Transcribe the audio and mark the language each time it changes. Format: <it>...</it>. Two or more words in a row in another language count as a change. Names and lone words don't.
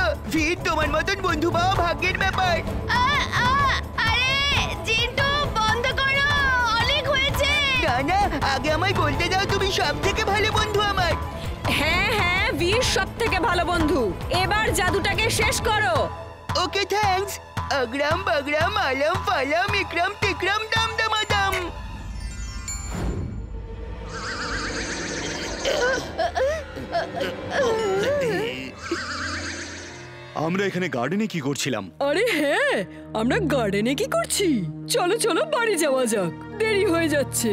<bn>বীর, তোমার মতন বন্ধু পাওয়া ভাগ্যের ব্যাপার। আরে জিন্টু, বন্ধ করো, অনেক হয়েছে। না না, আগে আমায় বলতে দাও, তুমি সব থেকে ভালো বন্ধু আমার। হ্যাঁ হ্যাঁ, বীর সব থেকে ভালো বন্ধু। এবার জাদুটাকে শেষ করো।</bn> <en>okay, thanks.</en> <hi>अग्राम बग्राम आलम फालम इकराम तिकराम दम दमादम।</hi> <bn>আমরা এখানে গার্ডেনে কি করছিলাম? আরে হ্যাঁ, আমরা গার্ডেনে কি করছি? চলো চলো বাড়ি যাওয়া যাক, দেরি হয়ে যাচ্ছে।</bn>